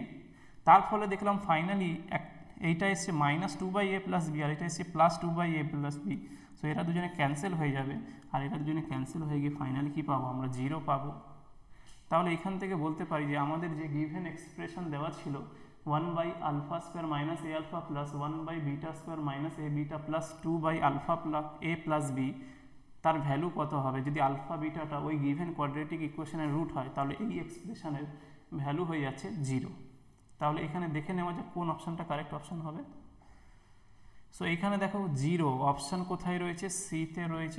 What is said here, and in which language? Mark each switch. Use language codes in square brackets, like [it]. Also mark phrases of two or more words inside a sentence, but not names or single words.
[bn] তার ফলে দেখলাম ফাইনালি এইটা এসছে -2/a [en] plus b, [bn] আর এটা এসছে +2/a [en] plus b. [bn] সো এরা দুজনে ক্যান্সেল হয়ে যাবে, আর এরা দুজনে ক্যান্সেল হয়ে গিয়ে ফাইনালি কী পাবো আমরা, 0 পাবো। তাহলে এখান থেকে বলতে পারি যে আমাদের যে [en] given expression [bn] দেওয়া ছিল [en] 1/α² - a alpha plus 1/β² - a beta plus 2/α+a plus b, [bn] তার ভ্যালু কত হবে, যদি আলফা বিটাটা ওই [en] given quadratic equation's root [bn] হয় তাহলে এই [en] expression's value [bn] হয়ে যাচ্ছে 0। তাহলে এখানে দেখে নেওয়া যায় কোন অপশানটা [en] correct option [bn] হবে। সো এখানে দেখো 0 অপশান কোথায় রয়েছে, সিতে রয়েছে।